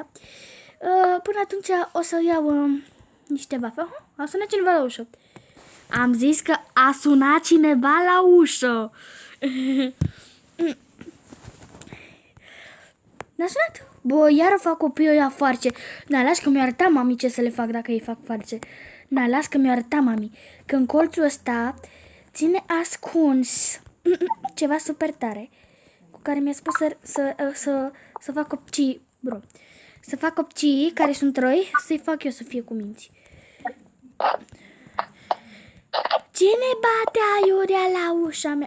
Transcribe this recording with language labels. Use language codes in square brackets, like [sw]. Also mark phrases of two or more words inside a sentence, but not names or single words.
[ro] Până atunci o să iau niște vafe. A sunat cineva la ușă. Am zis că a sunat cineva la ușă. N-a sunat? Bă, iară fac copiii ăia farce. Na, las că mi-a arătat mami ce să le fac dacă ei fac farce. Na, las că mi-a arătat mami că în colțul ăsta ține ascuns ceva super tare cu care mi-a spus să fac copcii, bro. Să fac copcii care sunt răi, să-i fac eu să fie cu minți. Cine bate aiurea la ușa mea?